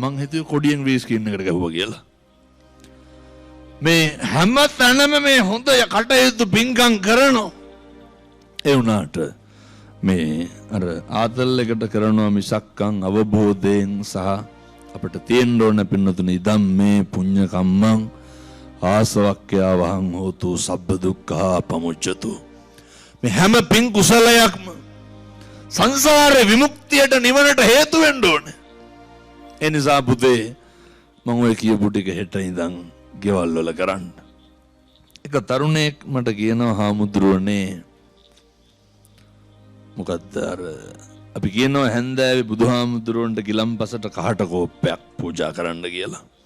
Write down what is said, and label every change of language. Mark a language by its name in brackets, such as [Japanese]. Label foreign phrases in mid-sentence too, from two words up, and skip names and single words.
[Sinhala] මං හිතුවේ කොඩියෙන් වීස් කින් එකට ගහුවා කියලා. මේ හැම තැනම මේ හොඳ කටයුතු පින්කම් කරනවා. ඒ වුණාට මේ අර ආතල් එකට කරනවා මිසක්කම් අවබෝධයෙන් සහ අපිට තියෙන්න ඕන පින්නතුනි [Pali] ඉදම් මේ පුඤ්ඤ කම්මං ආසවක්ඛ්‍යා වහං හෝතු සබ්බ දුක්ඛා පමුච්ඡතු. [Sinhala] මේ හැම පින් කුසලයක්ම සංසාරේ විමුක්තියට නිවනට හේතු වෙන්න ඕනේ. ඒ නිසා පුතේ මම ඔය කියපු ටික හෙට ඉඳන් ගෙවල් වල කරන්න. එක තරුණයෙක් මට කියනවා හාමුදුරුවනේ මොකද්ද අර අපි කියනවා හැන්දෑවේ බුදුහාමුදුරුවන්ට ගිලම්පසට කහට කෝප්පයක් පූජා කරන්න කියලා.